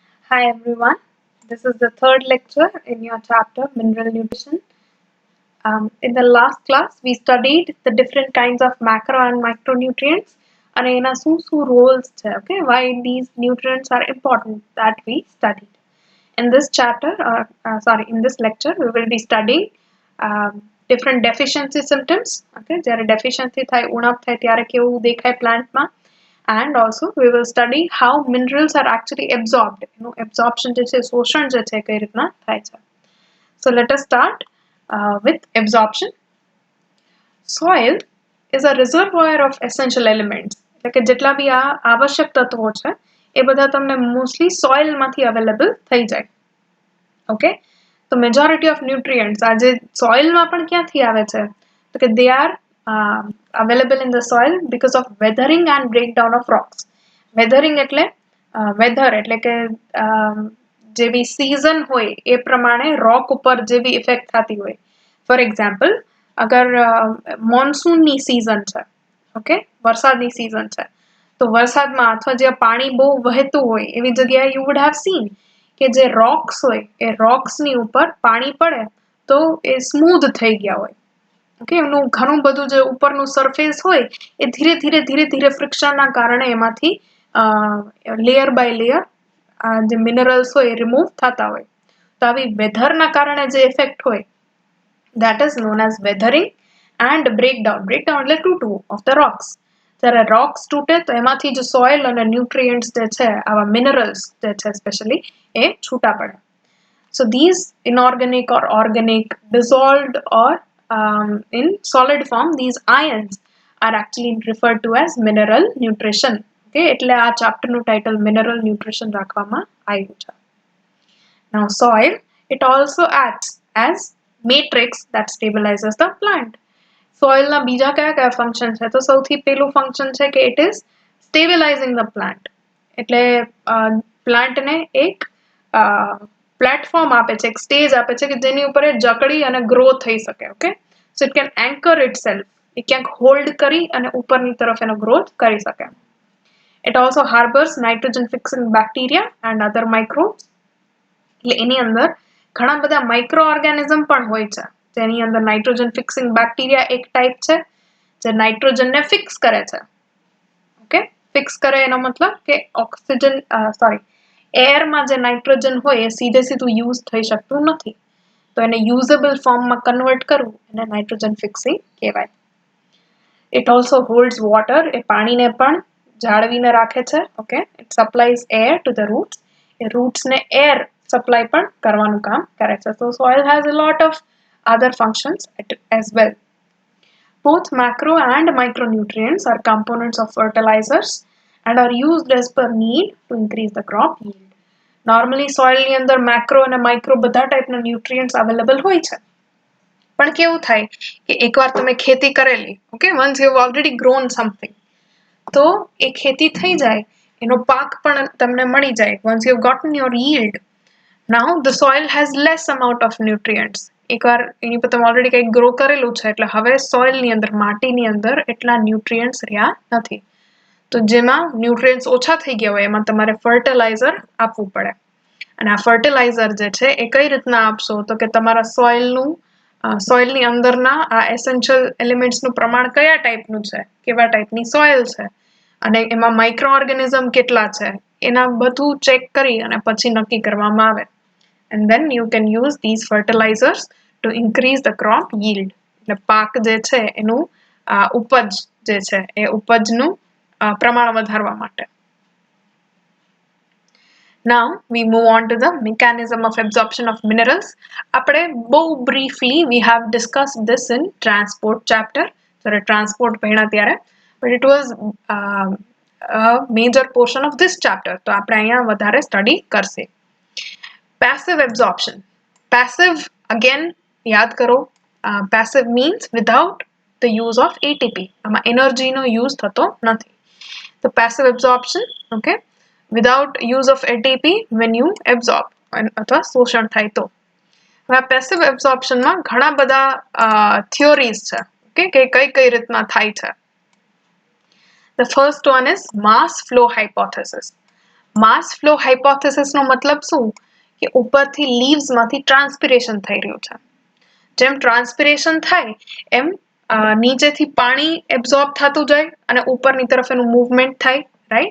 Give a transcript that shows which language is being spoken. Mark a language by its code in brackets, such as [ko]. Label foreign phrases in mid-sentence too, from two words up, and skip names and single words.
[en] Hi everyone, this is the third lecture in your chapter Mineral Nutrition. In the last class, we studied the different kinds of macro and micronutrients and [gu] એના શું [en] roles છે, okay? Why these nutrients are important that we studied. In this chapter, in this lecture, we will be studying different deficiency symptoms. [gu] Okay, જ્યારે deficiency થાય, ઉણપ થાય ત્યારે કેવું દેખાય પ્લાન્ટમાં. [en] And also we will study how minerals are actually absorbed. [gu] Absorption જે છે, શોષણ જે છે કઈ રીતના થાય છે. [en] So let us start with absorption. Soil is a reservoir of essential elements. [gu] એટલે કે જેટલા બી આ આવશ્યક તત્વો છે એ બધા તમને મોસ્ટલી સોઇલ માંથી અવેલેબલ થઈ જાય. [en] ઓકે, તો majority of nutrients [gu] આ જે સોઇલમાં પણ ક્યાંથી આવે છે તો કે [en] they are available in the soil because of weathering and breakdown of rocks. [gu] Weathering એટલે weather એટલે કે જેવી season હોય એ પ્રમાણે rock ઉપર જેવી effect થતી હોય. [en] For example, [gu] અગર મોન્સૂનની season છે, ઓકે, વરસાદની season છે, તો વરસાદમાં અથવા જે પાણી બહુ વહેતું હોય એવી જગ્યાએ [en] you would have seen [gu] કે જે rocks હોય એ rocks ની ઉપર પાણી પડે તો એ smooth થઈ ગયા હોય. ઓકે, એનું ઘણું બધું જે ઉપરનું સરફેસ હોય એ ધીરે ધીરે ફ્રિક્શનના કારણે એમાંથી [en] layer by layer [gu] જે મિનરલ્સ હોય એ રિમૂવ થતા હોય. તો આવી વેધરના કારણે જે ઇફેક્ટ હોય [en] that is known as weathering and breakdown. [gu] Breakdown એટલે તૂટવું [en] of the rocks. [gu] જ્યારે rocks તૂટે તો એમાંથી જે સોઇલ અને ન્યુટ્રિયન્ટ્સ જે છે, આવા મિનરલ્સ જે છે સ્પેશિયલી એ છૂટા પડે. [en] So these inorganic or organic, dissolved or in solid form, these ions are actually referred to as mineral nutrition. [gu] Okay, એટલે આ ચેપ્ટરનું ટાઇટલ મિનરલ ન્યુટ્રિશન રાખવામાં આવ્યું છે. [en] Now soil, it also acts as matrix that stabilizes the plant. [gu] Soil ના બીજા કયા ફંક્શન છે તો સૌથી પહેલું ફંક્શન છે કે [en] it is stabilizing the plant. [gu] એટલે પ્લાન્ટને એક પ્લેટફોર્મ આપે છે, એક સ્ટેજ આપે છે કે જેની ઉપર એ જકડી અને ગ્રો થઈ શકે. [en] Okay, so it can anchor itself, [gu] એ ક્યાંક હોલ્ડ કરી અને ઉપરની તરફ એનો ગ્રોથ કરી શકે. [en] It also harbors nitrogen fixing bacteria and other microbes. [gu] એટલે એની અંદર ઘણા બધા [en] micro organism [gu] પણ હોય છે જેની અંદર [en] nitrogen fixing bacteria [gu] એક ટાઈપ છે જે નાઇટ્રોજનને ફિક્સ કરે છે. ઓકે, ફિક્સ કરે એનો મતલબ કે ઓક્સિજન એરમાં જે નાઇટ્રોજન હોય એ સીધે સીધું યુઝ થઈ શકતું નથી, તો એને યુઝેબલ ફોર્મમાં કન્વર્ટ કરવું એને [en] nitrogen fixing [gu] કહેવાય. [en] It also holds water, [gu] એ પાણીને પણ જાળવીને રાખે છે. ઓકે, [en] it supplies air to the roots, [gu] એ રૂટ્સને [en] air supply [gu] પણ કરવાનું કામ કરે છે. [en] So soil has a lot of other functions as well. Both macro and micronutrients are components of fertilizers and are used as per need to increase the crop yield. [gu] Normally soil ની અંદર macro અને micro બધા ટાઈપના nutrients available હોય છે. પણ કેવું થાય કે એકવાર તમે ખેતી કરેલી, ઓકે, [en] once you have already grown something, [gu] તો એ ખેતી થઈ જાય, એનો પાક પણ તમને મળી જાય. [en] Once you have gotten your yield, now the soil has less amount of nutrients. [gu] એકવાર એની પર તમે ઓલરેડી કંઈક ગ્રો કરેલું છે એટલે હવે સોઇલની અંદર, માટીની અંદર એટલા ન્યુટ્રિયન્ટ્સ રહ્યા નથી. તો જેમાં ન્યુટ્રિયન્ટ્સ ઓછા થઈ ગયા હોય એમાં તમારે ફર્ટિલાઇઝર આપવું પડે. અને આ ફર્ટિલાઇઝર જે છે એ કઈ રીતના આપશો તો કે તમારા સોઇલની અંદરના આ [en] essential elements [gu] પ્રમાણ કયા ટાઈપનું છે, કેવા ટાઈપની સોઇલ છે અને એમાં [en] micro organism [gu] કેટલા છે એના બધું ચેક કરી અને પછી નક્કી કરવામાં આવે. [en] And then you can use these fertilizers to increase the crop yield. [gu] એટલે પાક જે છે એનું ઉપજ જે છે એ ઉપજનું પ્રમાણ વધારવા માટે. [en] Now we move on to the mechanism of absorption of minerals. [gu] આપણે બહુ [en] briefly we have discussed this in transport chapter. [gu] Sorry, transport ભણ્યા ત્યારે, [en] but it was a major portion of this chapter. [gu] તો આપણે અહીંયા વધારે study કરશે. [en] Passive absorption. Passive, again, [gu] યાદ કરો, [en] passive means without the use of ATP. [gu] આમાં energy નો use થતો નથી. [en] So passive absorption, okay, without use of ATP when you absorb [gu] અથવા શોષણ થાય તો. હવે આ [en] passive absorption [gu] માં ઘણા બધા theories છે, okay, કે કઈ રીતના થાય છે. [en] The first one is mass flow hypothesis. mass flow hypothesis [gu] નો મતલબ શું કે ઉપરથી લીવ્સ માંથી ટ્રાન્સપિરેશન થઈ રહ્યું છે. જેમ ટ્રાન્સપિરેશન થાય એમ નીચેથી પાણી એબ્ઝોર્બ થતું જાય અને ઉપરની તરફ એનું મૂવમેન્ટ થાય, રાઈટ?